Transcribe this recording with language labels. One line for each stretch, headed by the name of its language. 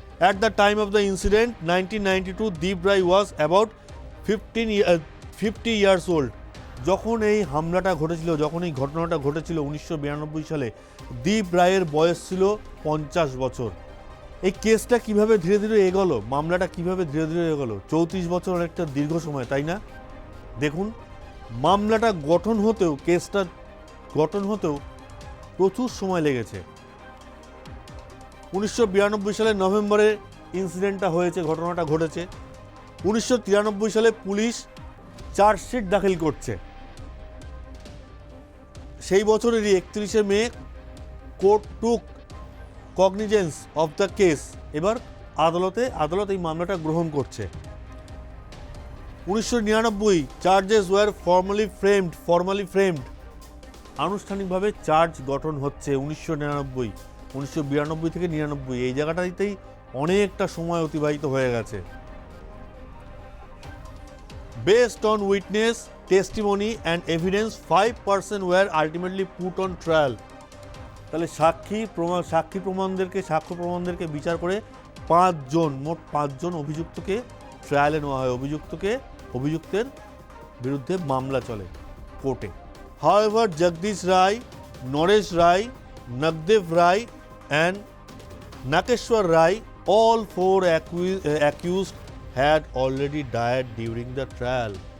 English: At the time of the incident, 1992, Deep Rai was about 50 years old.
Bangla: যখন এই হামলাটা ঘটেছিল, যখন এই ঘটনাটা ঘটেছিল 1992 সালে, দীপ রায়ের বয়স ছিল 50 বছর। এই কেসটা কিভাবে ধীরে ধীরে এগোলো, মামলাটা কিভাবে ধীরে ধীরে এগোলো? 34 বছর অনেকটা দীর্ঘ সময়, তাই না? দেখুন, মামলাটা গঠন হতেও, কেসটা গঠন হতেও প্রচুর সময় লেগেছে। 1992 সালের নভেম্বরে ইনসিডেন্টটা হয়েছে, ঘটনাটা ঘটেছে। 1993 সালে পুলিশ চার্জশিট দাখিল করছে। সেই বছরেরই 31শে মে
English: Court took cognizance of the case.
Bangla: এবার আদালত এই মামলাটা গ্রহণ করছে। 1999
English: Charges were formally framed.
Bangla: আনুষ্ঠানিকভাবে চার্জ গঠন হচ্ছে 1992 থেকে 99, এই জায়গাটাতেই অনেকটা সময় অতিবাহিত হয়ে গেছে।
English: Based on witness testimony and evidence, 5 persons were ultimately put on trial.
Bangla: তাহলে সাক্ষ্য প্রমাণদেরকে বিচার করে মোট 5 জন অভিযুক্তকে ট্রায়ালে নেওয়া হয়। অভিযুক্তের বিরুদ্ধে মামলা চলে কোর্টে।
English: However, Jagdish Rai, Naresh Rai, Nagdev Rai and Nakeshwar Rai, all 4 accused had already died during the trial.